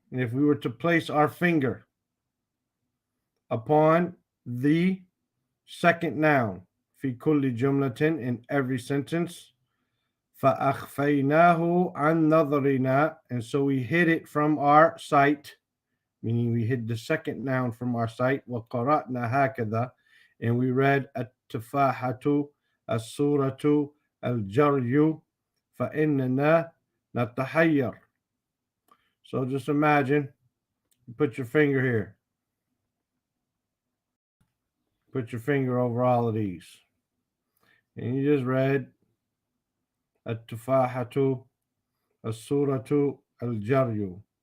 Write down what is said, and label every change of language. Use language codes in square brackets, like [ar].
[en] And if we were to place our finger upon the second noun, [ar] في كل جملة, [en] in every sentence, [ar] فَأَخْفَيْنَاهُ عَنْ نَظْرِنَا. [en] And so we hid it from our sight, meaning we hid the second noun from our sight. [ar] وَقَرَأْنَا هَكَذَا. [en] And we read [ar] التفاحة السورة الجري فإننا نتحير. [en] So just imagine, you put your finger here. Put your finger over all of these. And you just read [ar] التفاحة السورة الجري.